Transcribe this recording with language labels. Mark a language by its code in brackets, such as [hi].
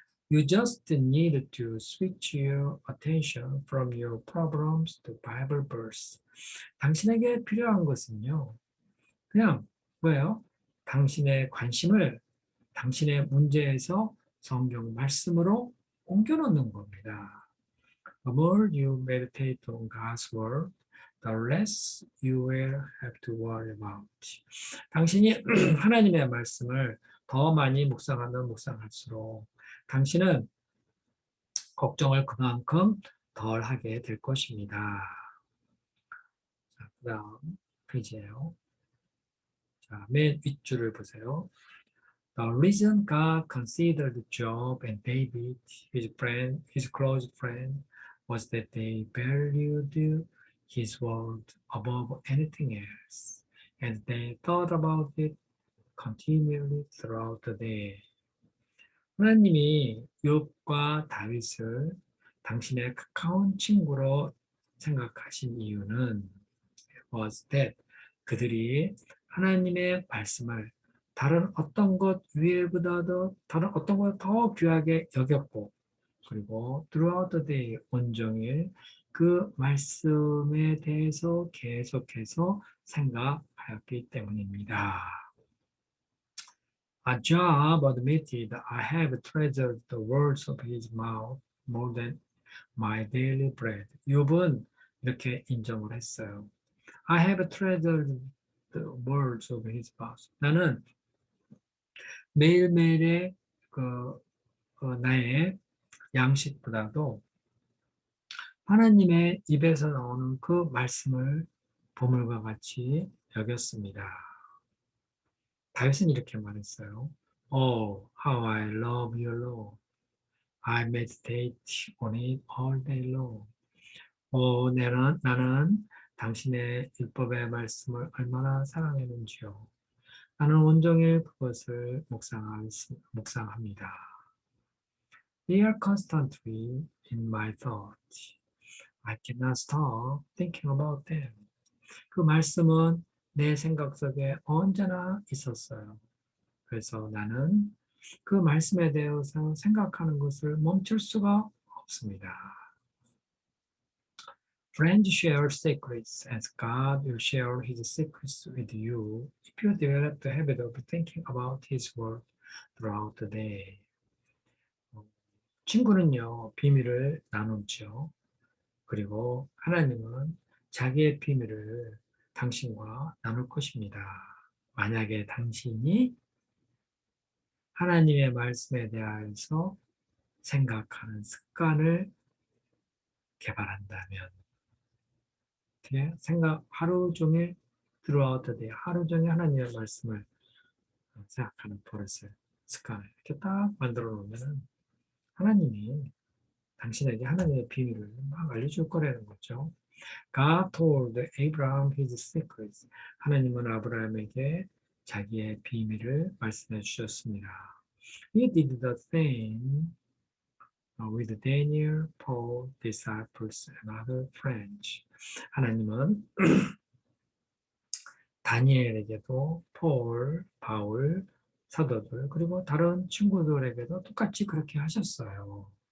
[en] You just need to switch your attention from your problems to Bible verse. [ko] 당신에게 필요한 것은요, 그냥 뭐예요? 당신의 관심을 당신의 문제에서 성경 말씀으로 옮겨놓는 겁니다. [en] The more you meditate on God's word, the less you will have to worry about. [ko] 당신이 하나님의 말씀을 더 많이 묵상할수록 당신은 걱정을 그만큼 덜 하게 될 것입니다. 자, 그 다음 페이지예요. 자, 맨 윗줄을 보세요. [en] The reason God considered Job and David, his close friend, was that they valued his word above anything else, and they thought about it continually throughout the day. [ko] 하나님이 욥과 다윗을 당신의 가까운 친구로 생각하신 이유는 [en] was that [ko] 그들이 하나님의 말씀을 다른 어떤 것 위에보다도 다른 어떤 것 더 귀하게 여겼고, 그리고 [en] throughout the day [ko] 온종일 그 말씀에 대해서 계속해서 생각하였기 때문입니다. [en] Job admitted, I have treasured the words of his mouth more than my daily bread. [ko] 욥은 이렇게 인정을 했어요. [en] I have treasured the words of his mouth. [ko] 나는 매일매일의 나의 양식보다도 하나님의 입에서 나오는 그 말씀을 보물과 같이 여겼습니다. 다윗은 이렇게 말했어요. [en] Oh, how I love your law. I meditate on it all day long. [ko] 나는 당신의 율법의 말씀을 얼마나 사랑했는지요. 나는 온종일 그것을 묵상합니다. [en] They are constantly in my thoughts. I cannot stop thinking about them. [ko] 그 말씀은 내 생각 속에 언제나 있었어요. 그래서 나는 그 말씀에 대해서 생각하는 것을 멈출 수가 없습니다. [en] Friends share secrets as God will share his secrets with you if you develop the habit of thinking about his word throughout the day. [ko] 친구는요, 비밀을 나누죠. 그리고 하나님은 자기의 비밀을 당신과 나눌 것입니다. 만약에 당신이 하나님의 말씀에 대하여서 생각하는 습관을 개발한다면, 하루 종일 [en] throughout the day, [ko] 하루 종일 하나님의 말씀을 생각하는 버릇을, 습관을 이렇게 딱 만들어 놓으면 하나님이 당신에게 하나님의 비밀을 막 알려줄 거라는 거죠. [en] God told Abraham his secrets. [ko] 하나님은 아브라함에게 자기의 비밀을 말씀해 주셨습니다. [en] He did the same with Daniel, Paul, disciples, and other friends. [ko] 하나님은 다니엘에게도 바울, 사도들, 그리고 다른 친구들에게도 똑같이 그렇게 하셨어요.